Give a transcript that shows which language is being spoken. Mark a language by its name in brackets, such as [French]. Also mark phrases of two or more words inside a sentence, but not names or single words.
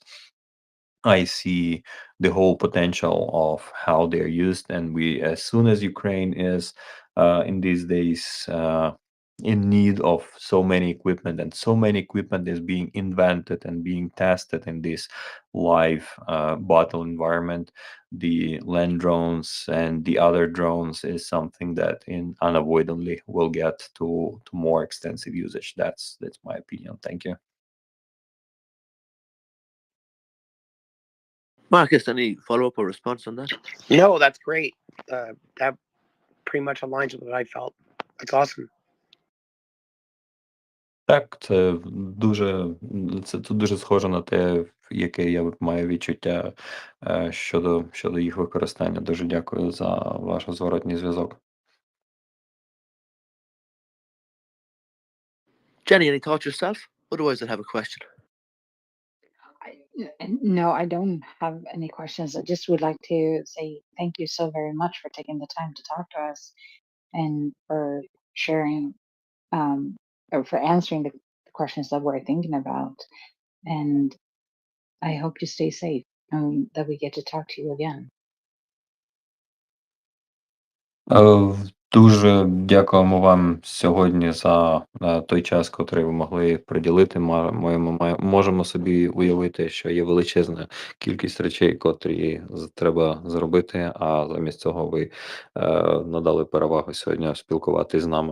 [English] I see the whole potential of how they're used, and we, as soon as Ukraine is in these days in need of so many equipment, and so many equipment is being invented and being tested in this live battle environment, the land drones and the other drones is something that unavoidably will get to more extensive usage. That's my opinion. Thank you. Marcus, any follow-up or response on that? No, that's great. That pretty much aligns with what I felt. That's awesome. [Ukrainian] Так, це дуже схоже на те, яке я маю відчуття щодо їх використання. Дуже дякую за ваш зворотній зв'язок. [English] Jenny, any thoughts yourself? Otherwise, I'd have a question. No, I don't have any questions. I just would like to say thank you so very much for taking the time to talk to us and for sharing, or for answering the questions that we're thinking about. And I hope you stay safe and that we get to talk to you again. [Ukrainian] Дуже дякуємо вам сьогодні за той час, котрий ви могли приділити. Ми можемо собі уявити, що є величезна кількість речей, котрі треба зробити, а замість цього ви надали перевагу сьогодні спілкуватися з нами.